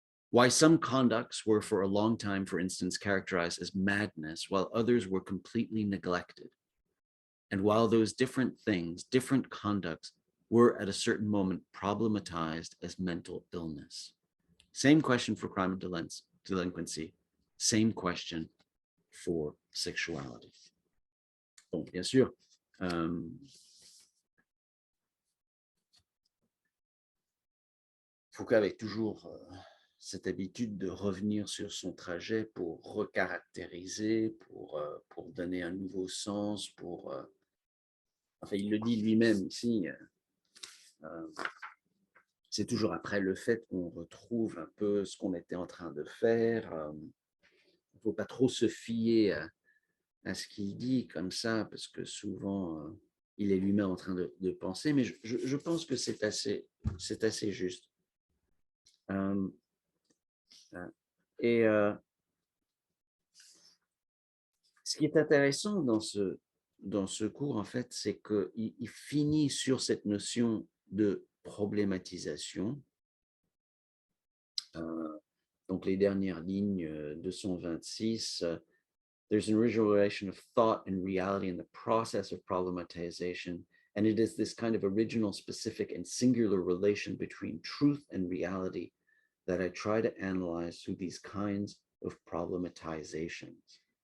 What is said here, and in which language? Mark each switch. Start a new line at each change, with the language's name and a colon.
English: Why some conducts were for a long time, for instance, characterized as madness, while others were completely neglected. And while those different things, different conducts, were at a certain moment problematized as mental illness. Same question for crime and delinquency, same question for sexuality.
French: Bon, bien sûr, Foucault avait toujours cette habitude de revenir sur son trajet pour recaractériser, pour donner un nouveau sens, enfin, il le dit lui-même ici, c'est toujours après le fait qu'on retrouve un peu ce qu'on était en train de faire. Il ne faut pas trop se fier à ce qu'il dit comme ça, parce que souvent, il est lui-même en train de penser, mais je pense que c'est assez juste. Et ce qui est intéressant dans ce cours, en fait, c'est qu'il finit sur cette notion de problématisation. Donc, les dernières lignes 226,
English: there's an original relation of thought and reality in the process of problematization, and it is this kind of original, specific, and singular relation between truth and reality that I try to analyze through these kinds of problematizations.